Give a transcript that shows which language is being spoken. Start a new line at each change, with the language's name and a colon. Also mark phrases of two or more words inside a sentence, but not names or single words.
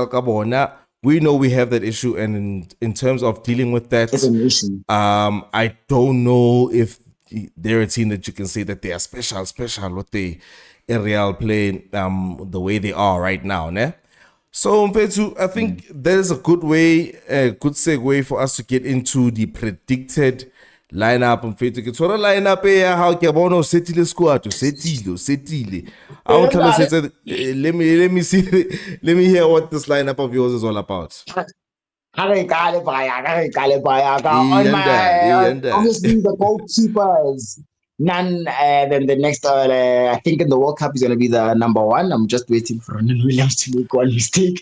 English: We know we have that issue, and in terms of dealing with that, I don't know if they're a team that you can say that they are special with the Real playing the way they are right now, ne? So, Mfethu, I think there's a good segue for us to get into the predicted lineup. Mfethu,
Southern Sotho: ke tshwara lineup ya hao ke bona o setile squad, setile.
English: I want to say, let me see, let me hear what this lineup of yours is all about. On obviously the goalkeepers. None than the next. I think in the World Cup is going to be the number 1. I'm just waiting for Ronan Williams to make one mistake.